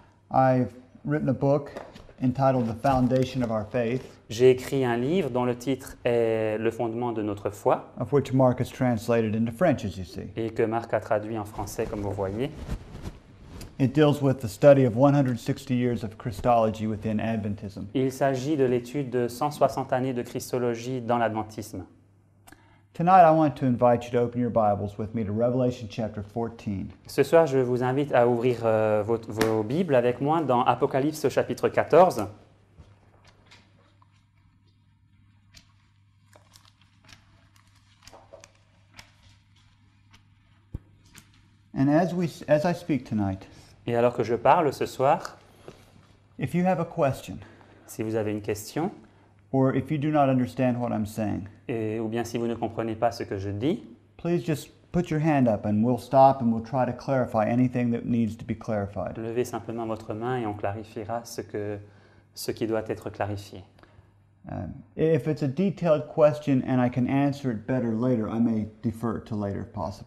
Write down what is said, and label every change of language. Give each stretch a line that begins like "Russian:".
English: I've written a book entitled The Foundation of Our Faith,
French: J'ai écrit un livre dont le titre est Le fondement de notre foi
English: of which Mark has translated into French, as you see.
French: et que Marc a traduit en français comme vous voyez.
English: It deals with the study of 160 years of Christology within Adventism.
French: Il s'agit de l'étude de 160 années de Christologie dans l'adventisme.
English: Tonight I want to invite you to open your Bibles with me to Revelation chapter 14.
French: Ce soir, je vous invite à ouvrir vos Bibles avec moi dans Apocalypse au chapitre 14.
English: And as I speak tonight,
French: Et alors que je parle ce soir,
English: if you have a question,
French: si vous avez une question,
English: or if you do not understand what I'm saying,
French: ou bien si vous ne comprenez pas ce que je dis,
English: please just put your hand up and we'll stop and we'll try to clarify anything that needs to be clarified.
French: levez simplement votre main et on clarifiera ce qui doit être clarifié.
English: If it's a detailed question and I can answer it better later, I may defer it to later if possible.